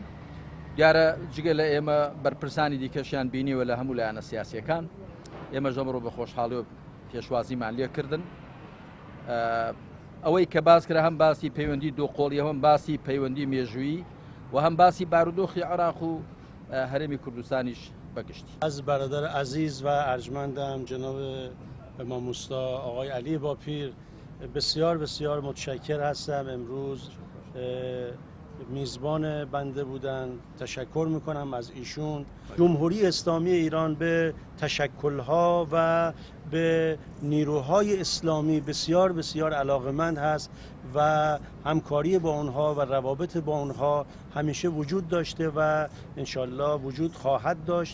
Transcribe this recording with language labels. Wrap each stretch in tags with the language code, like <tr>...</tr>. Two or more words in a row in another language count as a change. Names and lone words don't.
<ckb>دیارە جگە لە ئێمە بەرپرسانی دیکەشیان بینیوە لە هەموو لایەنە سیاسیەکان. ئێمە ژەمڕۆ بە خۆشحاڵی و پێشوازیمان لێکردن. ئەوەی کە باس کرا هەم باسی پەیوەندی دۆقۆڵی هەم باسی پەیوەندی مێژووی و هەم باسی بارودۆخی عێراق و هەرێمی کوردستانیش بەگشتی.</ckb> <fa>از برادر عزیز و ارجمندم جناب ماموستا آقای علی باپیر بسیار بسیار متشکر هستم. امروز میزبان بنده بودن. تشکر میکنم از ایشون. جمهوری اسلامی ایران به تشکلها و به نیروهای اسلامی بسیار بسیار علاقمند هست و همکاری با اونها و روابط با اونها همیشه وجود داشته و انشالله وجود خواهد داشت.</fa>